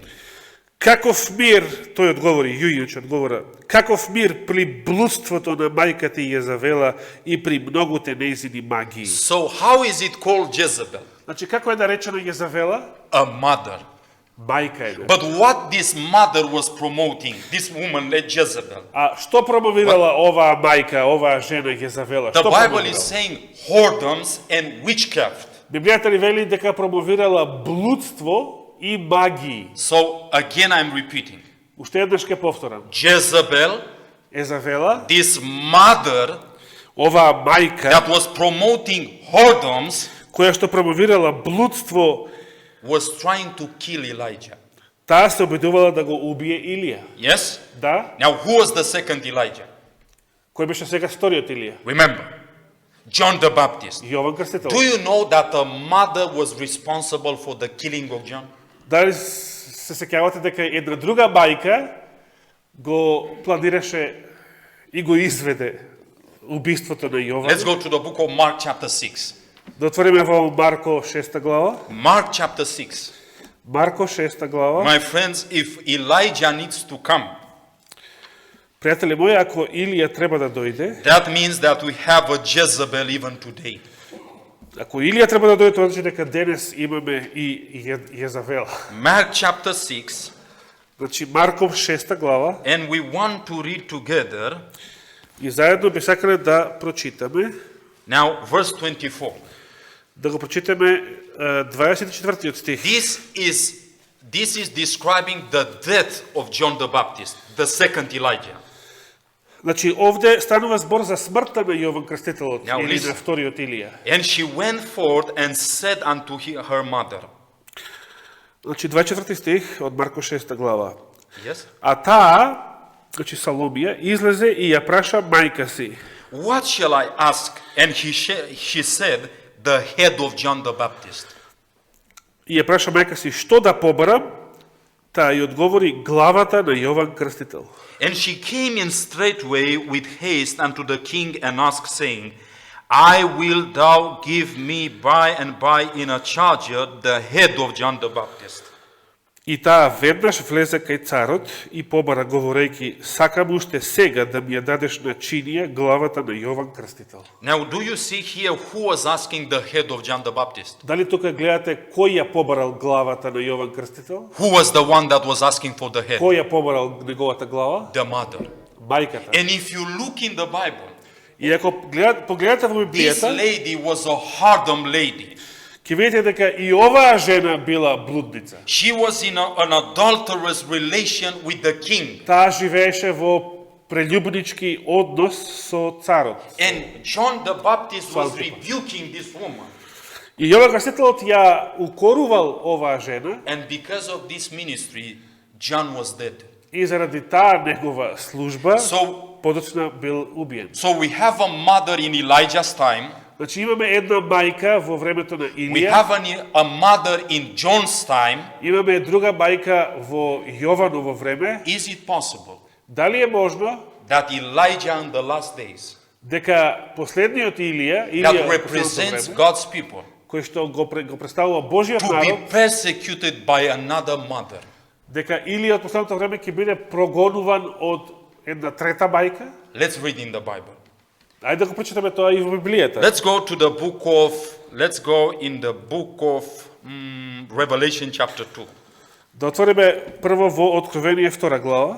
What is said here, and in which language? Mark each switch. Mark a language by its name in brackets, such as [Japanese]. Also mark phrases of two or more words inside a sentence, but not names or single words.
[Macedonian] Каков мир, тој одговори, Јујич одговора, каков мир при блудството на мајка ти Језавела и при многуте нејзини магии. [English] So how is it called Jezebel? [Macedonian] Значи, како е наречена Језавела? [English] A mother. [Macedonian] Мајка е. [English] But what this mother was promoting, this woman led Jezebel, [Macedonian] А што промовирала оваа мајка, оваа жена Језавела? [English] the [Macedonian] Што [English] Bible [Macedonian] промовирала? [English] is saying whoredoms and witchcraft. [Macedonian] Библијата ни вели дека промовирала блудство и магии. [English] So again I'm repeating. [Macedonian] Уште еднаш ќе повторам. [English] Jezebel, [Macedonian] Езавела, [English] this mother [Macedonian] оваа мајка, [English] that was promoting whoredoms, [Macedonian] која што промовирала блудство, [English] was trying to kill Elijah. [Macedonian] таа се обидувала да го убие Илија. [English] Yes? [Macedonian] Да? [English] Now who was the second Elijah? [Macedonian] Кој беше сега вториот Илија? [English] Remember, John the Baptist. [Macedonian] Јован Крстител. [English] Do you know that the mother was responsible for the killing of John? [Macedonian] Дали се сеќавате дека една друга мајка го планираше и го изведе убиството на Јован? [English] Let's go to the book of Mark chapter 6. [Macedonian] Да отвориме во Марко 6 глава. [English] Mark chapter 6. [Macedonian] Марко 6 глава. [English] My friends, if Elijah needs to come, [Macedonian] Пријатели мои, ако Илија треба да дојде, [English] that means that we have a Jezebel even today. [Macedonian] ако Илија треба да дојде, тоа значи дека денес имаме и Језавела. [English] Mark chapter 6, [Macedonian] Значи Марков 6 глава, [English] and we want to read together [Macedonian] и заедно би сакале да прочитаме, [English] now verse 24. [Macedonian] да го прочитаме 24 стих. [English] This is describing the death of John the Baptist, the second Elijah. [Macedonian] Значи, овде станува збор за смртта на Јован Крстителот [English] Now [Macedonian] или [English] listen. [Macedonian] на вториот Илија. [English] And she went forth and said unto her mother. [Macedonian] Значи, 24 стих од Марко 6 глава. [English] Yes? [Macedonian] А таа, значи Саломија, излезе и ја праша мајка си. [English] What shall I ask? And she said, the head of John the Baptist. [Macedonian] И ја праша мајка си, што да побарам? Таа ја одговори, главата на Јован Крстител. [English] And she came in straightway with haste unto the king and asked, saying, I will thou give me by and by in a charger the head of John the Baptist. [Macedonian] И таа веднаш влезе кај царот и побара говорејќи, сакам уште сега да ми ја дадеш на чинија главата на Јован Крстител. [English] Now, do you see here who was asking the head of John the Baptist? [Macedonian] Дали тука гледате кој ја побарал главата на Јован Крстител? [English] Who was the one that was asking for the head? [Macedonian] Кој ја побарал неговата глава? [English] The mother. [Macedonian] Мајката. [English] And if you look in the Bible, [Macedonian] И ако погледате во [English] this [Macedonian] Библијата, [English] lady was a hardened lady. [Macedonian] ќе видите дека и оваа жена била блудница. [English] She was in an adulterous relation with the king. [Macedonian] Таа живееше во прелюбнички однос со царот. [English] And John the Baptist was rebuking this woman. [Macedonian] И Јован Крстителот ја укорувал оваа жена [English] And because of this ministry, John was dead. [Macedonian] и заради таа негова служба [English] So, [Macedonian] подоцна бил убиен. [English] so we have a mother in Elijah's time. [Macedonian] Значи имаме една мајка во времето на [English] We [Macedonian] Илија, [English] have a mother in John's time. [Macedonian] имаме друга мајка во Јованово време. [English] Is it possible [Macedonian] Дали е можно [English] that Elijah in the last days, [Macedonian] дека последниот Илија, [English] that [Macedonian] Илија во [English] represents [Macedonian] последното време, [English] God's people, [Macedonian] кој што го представува Божиот [English] to be [Macedonian] народ, [English] persecuted by another mother? [Macedonian] дека Илија од последното време ќе биде прогонуван од една трета мајка? [English] Let's read in the Bible. [Macedonian] Ајде да го прочитаме тоа и во Библијата. [English] Let's go in the book of Revelation chapter 2. [Macedonian] Да отвориме прво во Откровение 2 глава.